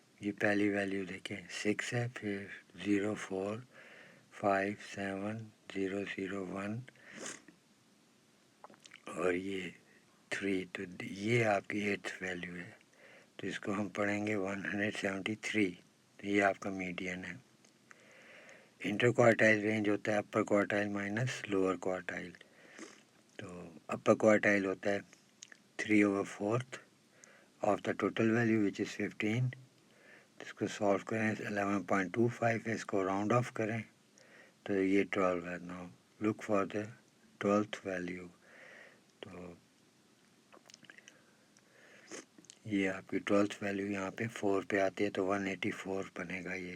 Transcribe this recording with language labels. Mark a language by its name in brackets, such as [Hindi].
[Urdu] یہ پہلی ویلیو دیکھیں 6 ہے، پھر 0، 4، 5، 7، 0، 0، 1 اور یہ 3. تو یہ آپ کی 8th ویلیو ہے. تو اس کو ہم پڑھیں گے 173. تو یہ آپ کا میڈین ہے. انٹر کوارٹائل رینج ہوتا ہے اپر کوارٹائل مائنس لوور کوارٹائل. تو اپر کوارٹائل ہوتا ہے 3/4 [English] of the total value which is [Urdu] 15. اس کو سالو کریں 11.25 ہے، اس کو راؤنڈ آف کریں تو یہ 12 ہے. [English] Now look for the 12th value. [Urdu] تو یہ آپ کی 12th ویلیو یہاں پہ 4 پہ آتی ہے تو 184 بنے گا.